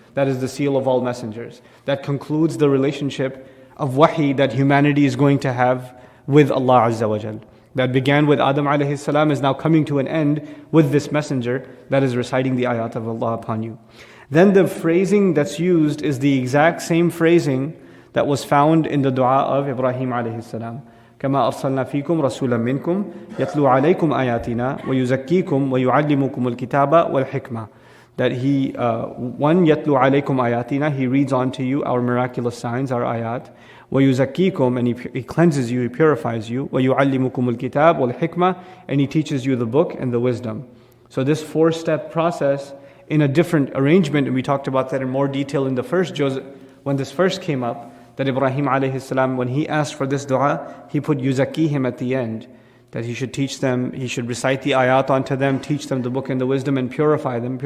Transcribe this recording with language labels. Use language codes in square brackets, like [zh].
[en] That is the seal of all messengers. That concludes the relationship of wahi that humanity is going to have with Allah Azza wa Jal. That began with Adam alayhi salam is now coming to an end with this messenger that is reciting the ayat of Allah upon you. Then the phrasing that's used is the exact same phrasing that was found in the dua of Ibrahim alayhi salam. [ar] كما أرسلنا فيكم رسولا منكم يتلو عليكم آياتنا ويزكيكم ويعلمكم الكتاب والحكمة. [en] That he, one, [ar] يتلو عليكم آياتنا, [en] he reads on to you our miraculous signs, our ayat. [ar] ويزكيكم, [en] and he cleanses you, he purifies you. [ar] ويعلمكم الكتاب والحكمة, [en] and he teaches you the book and the wisdom. So this four-step process in a different arrangement, and we talked about that in more detail in the first juz when this first came up, that Ibrahim alayhi salam, when he asked for this dua, he put yuzakihim at the end, that he should teach them, he should recite the ayat onto them, teach them the book and the wisdom, and purify them.